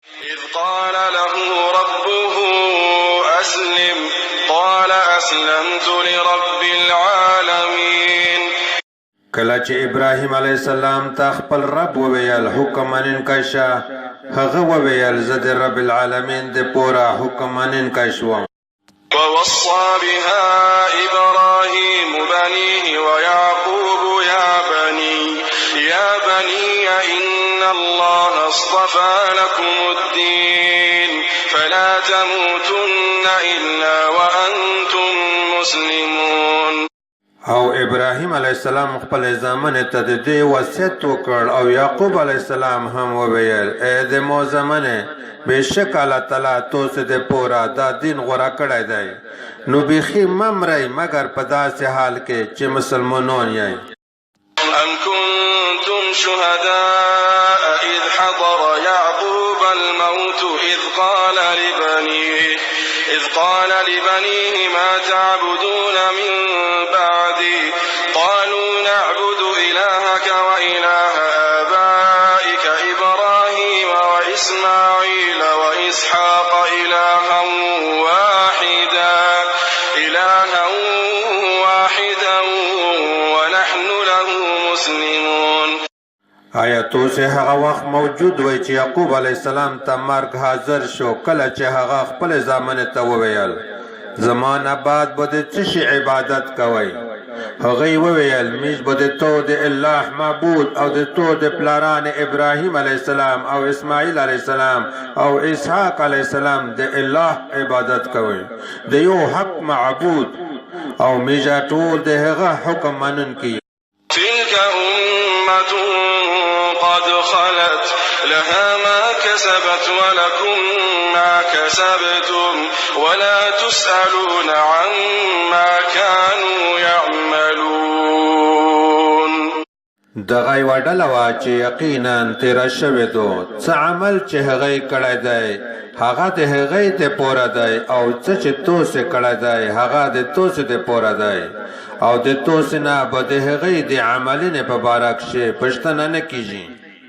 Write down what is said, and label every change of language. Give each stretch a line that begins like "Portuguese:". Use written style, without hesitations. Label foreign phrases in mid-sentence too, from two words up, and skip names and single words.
Arabic: إذ قال له ربه أسلم قال أسلمت لرب العالمين.
Pashto: کله چې ابراهیم علیه السلام ته خپل رب وویل حکم منونکی شه، هغه وویل زه د رب العالمین د پوره حکم منونکی شوم.
Arabic: ووصى بها إبراهيم بنيه ويعقوب يا بني إن الله اصطفى لكم الدين فلا تموتن إلا وأنتم مسلمون.
Pashto: او ابراهیم علیه السلام خپل زامن ته د دې وصیت وکړ او یعقوب علیه السلام هم وویل ای د مو زامنې بېشک الله تعالی تاسو د پوره دا دین غوره کړی دی، نو بیخي مه مرئ مګر په داسې حال کې چې مسلمانان یئ.
Arabic: أم كنتم شهداء إذ حضر يعقوب الموت إذ قال لبنيه ما تعبدون من بعدي قالوا نعبد إلهك وإله آبائك إبراهيم وإسماعيل وإسحاق إلها واحدا ونحن له مسلمون.
Pashto: آیا تاسو هغه وخت موجود وای چې یعقوب علیه السلام ته مرګ حاضر شو کله چې هغه خپل زامن ته وویل زما نه بعد به د څه شي عبادت کوئ؟ هغوی وویل موږ به د تو د الله معبود او د تو د پلاران ابراهیم علیه السلام او اسماعیل علیه السلام او اسحاق علیه السلام د الله عبادت کوئ، د یو حق معبود او موږ ټول د هغه حکم منونکي.
Arabic: تلك أمة قد خلت لها ما كسبت ولكم ما كسبتم ولا تسألون عما كانوا يعملون.
Pashto: دغه یوه ډله وه چې یقینا تېره شوې دو، څه عمل چې هغوی کړی دی هغه د هغوی د پوره دی، او څه چې تاسې کړی دی هغه د تاسې د پوره دی، او د تاسې نه به د هغوی د عملونې په باره کښې پوښتنه نه کېږي.